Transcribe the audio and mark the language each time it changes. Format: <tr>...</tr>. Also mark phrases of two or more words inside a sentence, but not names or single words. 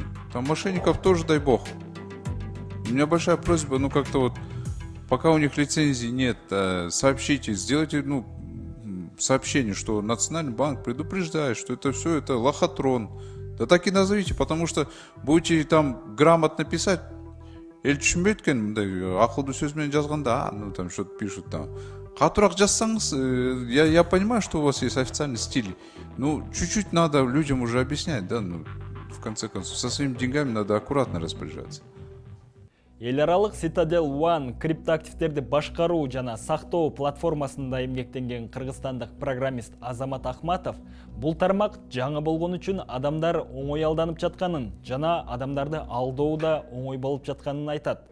<ru>Там мошенников тоже, дай бог. У меня большая просьба, как-то вот, пока у них лицензии нет, сообщите, сделайте, сообщение, что Национальный банк предупреждает, что это все это лохотрон. Да так и назовите, потому что будете там грамотно писать,</ru> <ky>эл түшүнбөйт экен мындай акылдуу сөз менен жазганда,</ky> <ru>там что-то пишут там.</ru> <ky>Катуураак жазсаңыз,</ky> <ru>я понимаю, что у вас есть официальный стиль. Чуть-чуть надо людям уже объяснять, да, в конце концов, со своими деньгами надо аккуратно распоряжаться.</ru> <ky>Эл аралык Citadel One криптоактивтерди башкаруу жана сактоо платформасында эмгектенген кыргызстандык программист Азамат Ахматов бул тармак жаңы болгон үчүн адамдар оңой алданып жатканын жана адамдарды алдоо да оңой болуп жатканын айтат.</ky>